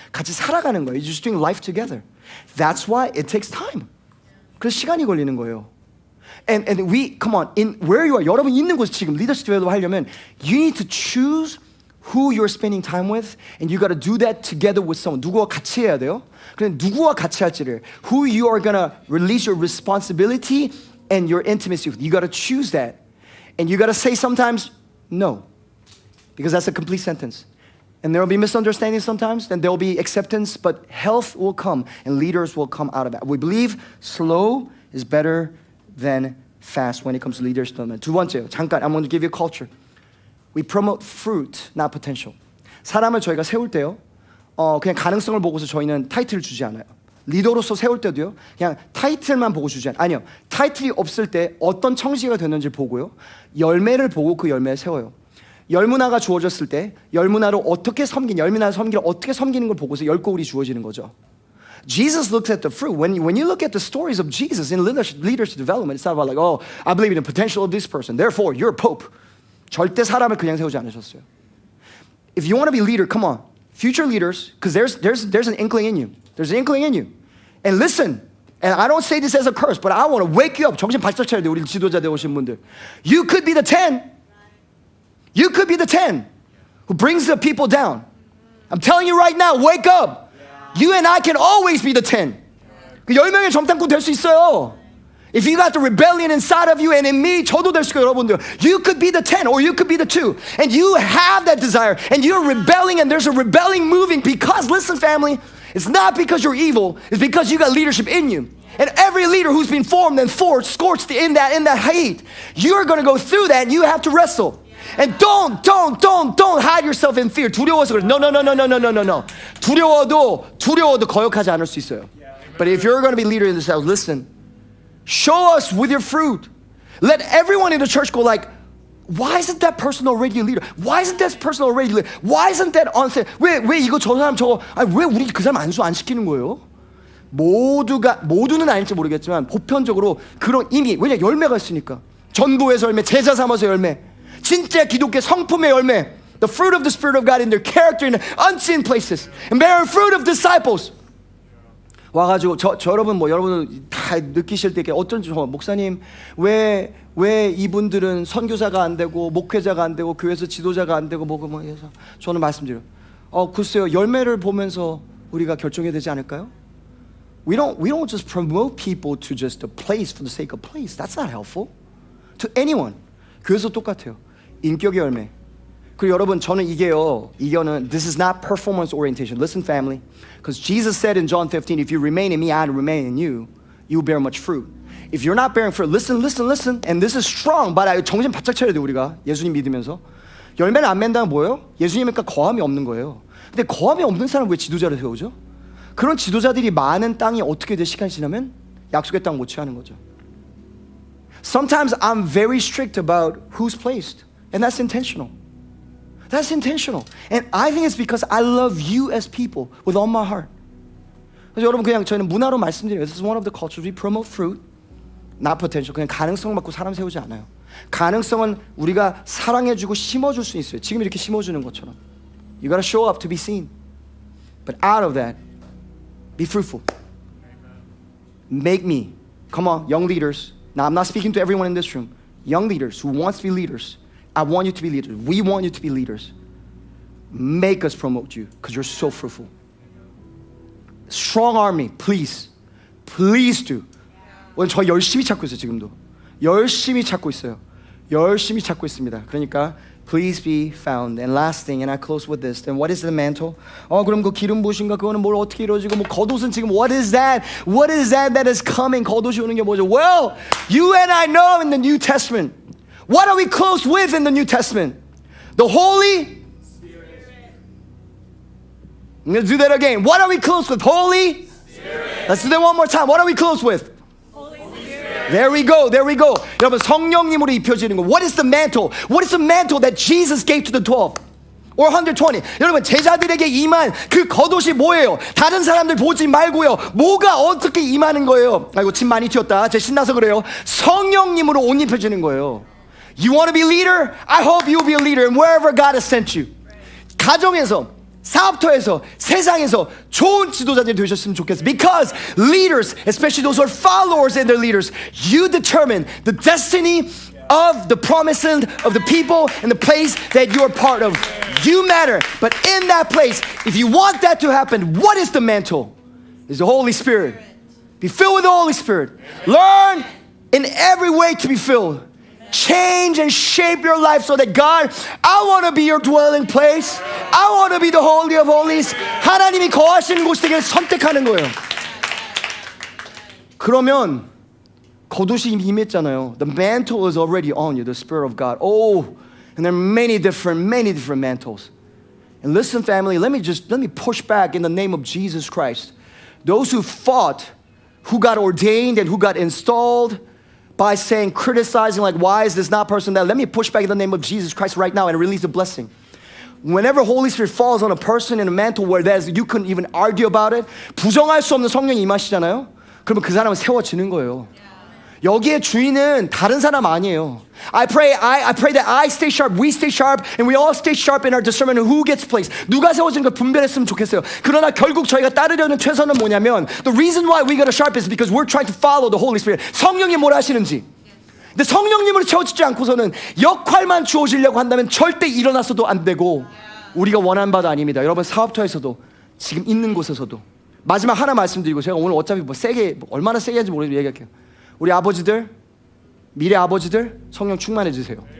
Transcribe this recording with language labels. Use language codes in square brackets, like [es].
[ko] 같이 살아가는 거예요. [en] You're just doing life together. That's why it takes time. [ko] 그래서 시간이 걸리는 거예요. [en] And we come on in where you are. [ko] 여러분 있는 곳 지금 리더십 디벨롭 하려면 [en] you need to choose who you're spending time with, and you got to do that together with someone. [ko] 누구와 같이 해야 돼요. 그런데 누구와 같이 할지를, [en] who you are gonna release your responsibility and your intimacy with. You got to choose that, and you got to say sometimes no, because that's a complete sentence. And there will be misunderstandings sometimes, then there will be acceptance, but health will come, and leaders will come out of that. We believe slow is better than fast when it comes to leadership development. [ko] 두 번째요. 잠깐, [en] I'm going to give you a culture. We promote fruit, not potential. [ko] 사람을 저희가 세울 때요, 그냥 가능성을 보고서 저희는 타이틀을 주지 않아요. 리더로서 세울 때도요, 그냥 타이틀만 보고 주지 않아요. 아니요, 타이틀이 없을 때 어떤 청지가 됐는지 보고요, 열매를 보고 그 열매를 세워요. 열문화가 주어졌을 때 열문화를 어떻게 열문화를 어떻게 섬기는 걸 보고서 열고울이 주어지는 거죠. [en] Jesus looks at the fruit. When you look at the stories of Jesus in leadership development, it's not about like, oh, I believe in the potential of this person, therefore you're a pope. [ko] 절대 사람을 그냥 세우지 않으셨어요. [en] If you want to be a leader, come on. Future leaders, because there's an inkling in you. There's an inkling in you. And listen, and I don't say this as a curse, but I want to wake you up. [ko] 정신 바짝 차려야 돼, 우리 지도자 되오신 분들. [en] You could be the 10. You could be the 10 who brings the people down. I'm telling you right now, wake up. You and I can always be the 10. [ko] 그 10명의 정탐꾼 될 수 있어요. [en] If you got the rebellion inside of you and in me, [ko] 저도 될 수가 여러분들. [en] You could be the 10 or you could be the 2. And you have that desire and you're rebelling and there's a rebelling moving because, listen family, it's not because you're evil, it's because you got leadership in you. And every leader who's been formed and forged, scorched in that hate, you're gonna go through that and you have to wrestle. And don't hide yourself in fear. [ko] 두려워서 그래. [en] No. [ko] 두려워도 거역하지 않을 수 있어요. [en] But if you're gonna be leader in this house, listen. Show us with your fruit. Let everyone in the church go like, why isn't that person already a leader? Why isn't that person already a leader? Why isn't that on set? [ko] 왜 이거 저 사람 저거? 아니 왜 우리 그 사람 안수 안 시키는 거예요? 모두는 아닐지 모르겠지만 보편적으로 그런 이미 왜냐 열매가 있으니까 전도에서 열매, 제자 삼아서 열매, 진짜 기독교 성품의 열매, [en] the fruit of the Spirit of God in their character in unseen places, and bearing fruit of disciples. [ko] 와가지고 저 여러분 여러분 다 느끼실 때 어쩐지 목사님 왜 이분들은 선교사가 안 되고 목회자가 안 되고 교회에서 지도자가 안 되고 뭐 해서 저는 말씀드려요. 글쎄요 열매를 보면서 우리가 결정해야 되지 않을까요? [en] We don't just promote people to just a place for the sake of place. That's not helpful to anyone. [ko] 교회에서 똑같아요. 인격의 열매. 그리고 여러분 저는 이거는 [en] this is not performance orientation. Listen family, because Jesus said in John 15, if you remain in me, I remain in you, you will bear much fruit. If you're not bearing fruit, listen, and this is strong, but [ko] 정신 바짝 차려야 돼 우리가 예수님 믿으면서 열매를 안 맺는다는 뭐예요? 예수님과 거함이 없는 거예요. 근데 거함이 없는 사람 왜 지도자를 세우죠? 그런 지도자들이 많은 땅이 어떻게 돼 시간이 지나면 약속의 땅 못 취하는 거죠. [en] Sometimes I'm very strict about who's placed, and that's intentional. That's intentional. And I think it's because I love you as people with all my heart. [ko] 그래서 여러분 그냥 저희는 문화로 말씀드려요. [en] This is one of the cultures. We promote fruit, not potential. [ko] 그냥 가능성 갖고 사람 세우지 않아요. 가능성은 우리가 사랑해주고 심어줄 수 있어요. 지금 이렇게 심어주는 것처럼. [en] You gotta show up to be seen. But out of that, be fruitful. Make me. Come on, young leaders. Now I'm not speaking to everyone in this room. Young leaders who wants to be leaders. I want you to be leaders. We want you to be leaders. Make us promote you because you're so fruitful. Strong army, please. Please do. [ko] 오늘 저 열심히 찾고 있어요, 지금도. 열심히 찾고 있어요. 열심히 찾고 있습니다. 그러니까 [en] please be found. And last thing, and I close with this. Then what is the mantle? [ko] 그럼 그 기름 부으신가 그거는 뭘 어떻게 이루어지고 뭐 겉옷은 지금 [en] what is that? What is that is coming? [ko] 겉옷이 오는 게 뭐죠? [en] Well, you and I know in the New Testament. What are we close with in the New Testament? The Holy Spirit. I'm going to do that again. What are we close with? Holy Spirit. Let's do that one more time. What are we close with? Holy Spirit. There we go. [ko] 여러분 성령님으로 입혀지는 거. [en] What is the mantle? What is the mantle that Jesus gave to the 12? Or 120. [ko] 여러분 제자들에게 임한 그 겉옷이 뭐예요? 다른 사람들 보지 말고요. 뭐가 어떻게 임하는 거예요? 아이고 침 많이 튀었다. 제 신나서 그래요. 성령님으로 옷 입혀지는 거예요. [en] You want to be a leader? I hope you'll be a leader and wherever God has sent you. [ko] 가정에서, 사업터에서, 세상에서 좋은 지도자들이 되셨으면 좋겠어요. [en] Because leaders, especially those who are followers and their leaders, you determine the destiny of the promised land of the people and the place that you're part of. You matter. But in that place, if you want that to happen, what is the mantle? It's the Holy Spirit. Be filled with the Holy Spirit. Learn in every way to be filled. Change and shape your life so that God, I want to be your dwelling place. I want to be the Holy of Holies. [ko] 하나님이 거하시는 곳이 되게 선택하는 거예요. 그러면 겉옷이 이미 임했잖아요. [en] The mantle is already on you, the Spirit of God. And there are many different mantles. And listen, family, let me push back in the name of Jesus Christ. Those who fought, who got ordained and who got installed, by saying, criticizing, like, why is this not person that? Let me push back in the name of Jesus Christ right now and release a blessing. Whenever Holy Spirit falls on a person in a mantle where you couldn't even argue about it, [ko] 부정할 수 없는 성령이 임하시잖아요. 그러면 그 사람은 세워지는 거예요. 여기에 주인은 다른 사람 아니에요. [en] I pray that I stay sharp, we stay sharp, and we all stay sharp in our discernment of who gets placed. [ko] 누가 세워지는 걸 분별했으면 좋겠어요. 그러나 결국 저희가 따르려는 최선은 뭐냐면 [en] the reason why we got a sharp is because we're trying to follow the Holy Spirit. [ko] 성령이 뭘 하시는지. 근데 성령님으로 채워지지 않고서는 역할만 주어지려고 한다면 절대 일어나서도 안 되고 우리가 원하는 바도 아닙니다. 여러분 사업터에서도 지금 있는 곳에서도 마지막 하나 말씀드리고 제가 오늘 어차피 얼마나 세게 하는지 모르겠는데 얘기할게요. 우리 아버지들, 미래 아버지들 성령 충만해지세요.